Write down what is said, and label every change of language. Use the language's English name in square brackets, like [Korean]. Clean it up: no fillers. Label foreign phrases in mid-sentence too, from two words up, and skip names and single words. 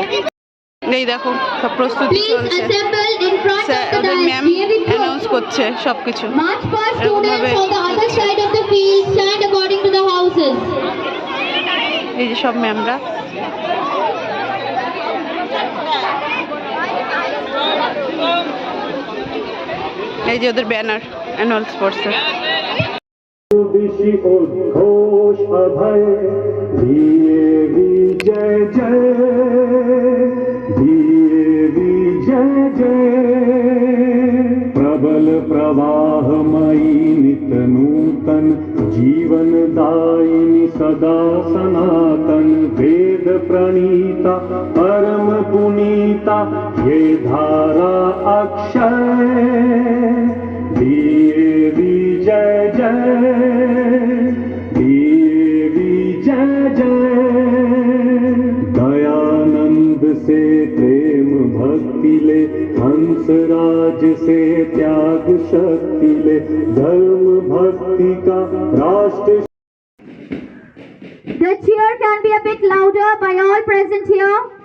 [Bangla] এই দেখো সব প্রস্তুতি চলছে, ওদের ম্যাম অ্যানাউন্স করছে সব কিছু এরকমভাবে। এই যে সব ম্যামরা, এই যে ওদের ব্যানার [English] annual sports. [Hindi] प्रबल प्रवाहमयी नित नूतन जीवन दायिनी सदा सनातन वेद प्रणीता परम पुनीता ये धारा अक्षय देवी जय जय देवी जय जय। दयानंद से प्रेम भक्ति ले हंसराज से त्याग शक्ति ले धर्म भक्ति का राष्ट्र। [English] The cheer can be a bit louder by all present here.